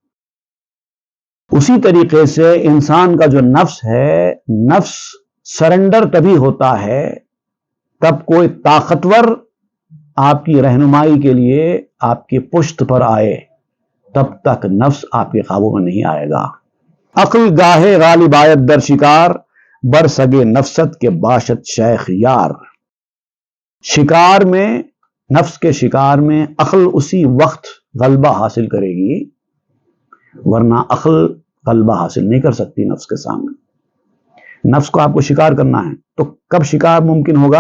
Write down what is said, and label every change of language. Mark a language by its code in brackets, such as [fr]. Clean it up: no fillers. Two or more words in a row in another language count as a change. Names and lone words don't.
[ur] اسی طریقے سے انسان کا جو نفس ہے، نفس سرنڈر تبھی ہوتا ہے تب کوئی طاقتور آپ کی رہنمائی کے لیے آپ کی پشت پر آئے، تب تک نفس آپ کے قابو میں نہیں آئے گا۔ [fa] عقل گاہے غالب آیت در شکار، بر سگے نفست کے باشد شیخ یار۔ [ur] شکار میں، نفس کے شکار میں عقل اسی وقت غلبہ حاصل کرے گی، ورنہ عقل غلبہ حاصل نہیں کر سکتی نفس کے سامنے۔ نفس کو آپ کو شکار کرنا ہے تو کب شکار ممکن ہوگا؟